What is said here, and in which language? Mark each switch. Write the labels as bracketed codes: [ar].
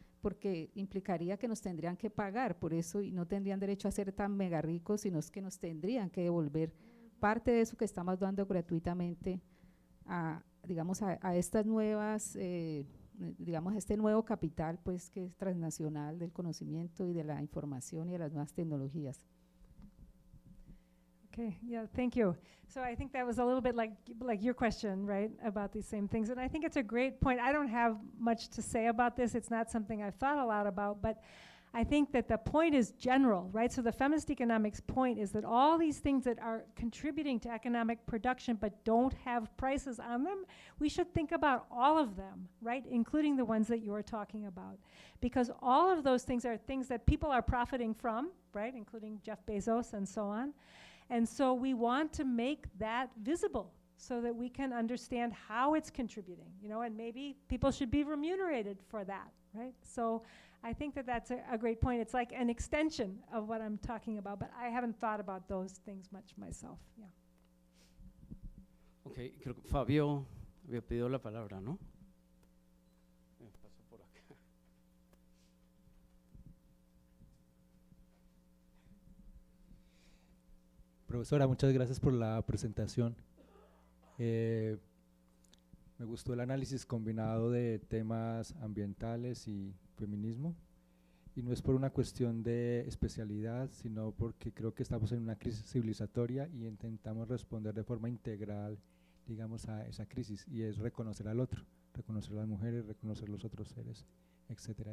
[es] Porque implicaría que nos tendrían que pagar por eso y no tendrían derecho a ser tan mega ricos, sino que nos tendrían que devolver parte de eso que estamos dando gratuitamente digamos, a estas nuevas, digamos, este nuevo capital pues que es transnacional del conocimiento y de la información y de las nuevas tecnologías. [en] Okay, yeah, thank you. So I think that was a little bit like your question, right, about these same things. And I think it's a great point. I don't have much to say about this. It's not something I've thought a lot about, but I think that the point is general, right? So the feminist economics point is that all these things that are contributing to economic production but don't have prices on them, we should think about all of them, right? Including the ones that you're talking about. Because all of those things are things that people are profiting from, right? Including Jeff Bezos and so on. And so we want to make that visible so that we can understand how it's contributing, you know, and maybe people should be remunerated for that, right? So I think that that's a great point. It's like an extension of what I'm talking about, but I haven't thought about those things much myself, yeah. [es] Okay, creo que Fabio había pedido la palabra, ¿no? Paso por acá. Profesora, muchas gracias por la presentación. Me gustó el análisis combinado de temas ambientales y feminismo, y no es por una cuestión de especialidad, sino porque creo que estamos en una crisis civilizatoria y intentamos responder de forma integral, digamos, a esa crisis, y es reconocer al otro, reconocer a las mujeres, reconocer los otros seres, etcétera.